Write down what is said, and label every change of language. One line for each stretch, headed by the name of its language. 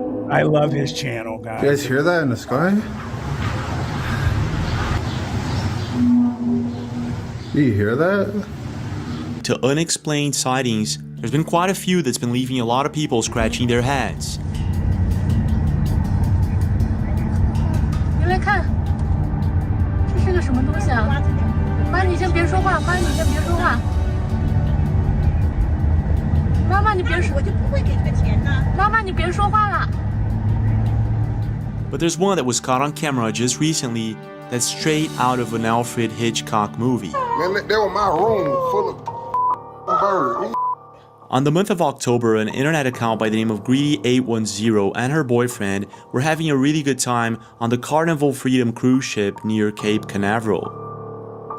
English: I love his channel, guys. You guys hear that in the sky? Do you hear that? To unexplained sightings, there's been quite a few that's been leaving a lot of people scratching their heads.
Chinese: 你来看，这是个什么东西啊？妈，你先别说话，妈，你先别说话。妈妈，你别说，我就不会给这个钱呢。妈妈，你别说话了。
English: But there's one that was caught on camera just recently that's straight out of an Alfred Hitchcock movie. Man, that was my room full of birds. On the month of October, an internet account by the name of Greedy810 and her boyfriend were having a really good time on the Carnival Freedom cruise ship near Cape Canaveral.